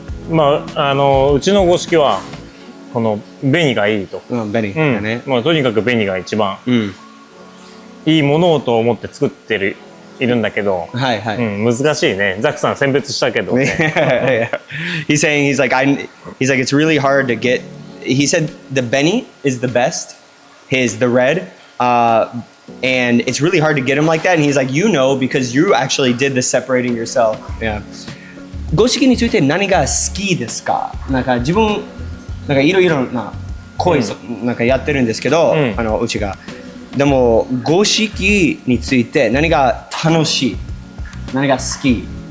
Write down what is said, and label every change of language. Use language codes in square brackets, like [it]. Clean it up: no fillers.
[ja] まあうちの五色はこの紅がいいと。紅だね。まあとにかく紅が一番いいものをと思って作っているんだけど、難しいね。ザックさん選別したけど、ね。 [en] He's saying he's like it's really hard to get. He said the Benny is the best, the red, and it's really hard to get him like that. And he's like, because you actually did the separating yourself. Yeah. [ja] 五色について何が好きですか？なんか自分なんかいろいろな恋なんかやってるんですけど、うちが。でも五色について何が楽しい？何が好き？